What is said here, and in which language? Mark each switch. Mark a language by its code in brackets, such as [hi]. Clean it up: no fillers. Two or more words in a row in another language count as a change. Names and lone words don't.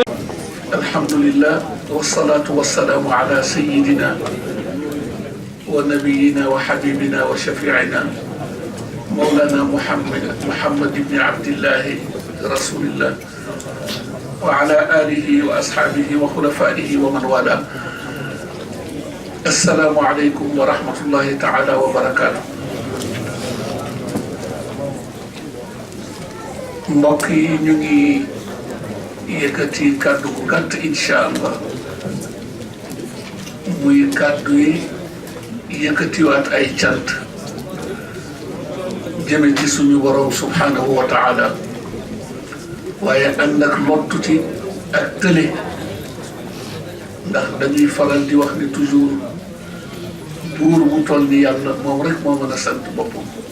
[ar] الحمد لله والصلاة والسلام على سيدنا ونبينا وحبيبنا وشفيعنا مولانا محمد بن عبد الله رسول الله وعلى آله وأصحابه وخلفائه ومن والاه. السلام عليكم ورحمة الله تعالى وبركاته. [wo] mbokk yi ñu ngi yëkkati kàddu gu gàtt [ar] إن شاء الله [wo] muy kàddu yi yëkkatiwaat ay cant jëme ci suñu borom [ar] سبحانه وتعالى [wo] waaye ànd ak lottu ci ak tële ndax dañuy faral di wax ni toujours buur bu toll ni yàlla moom rek moo mën a sant boppam.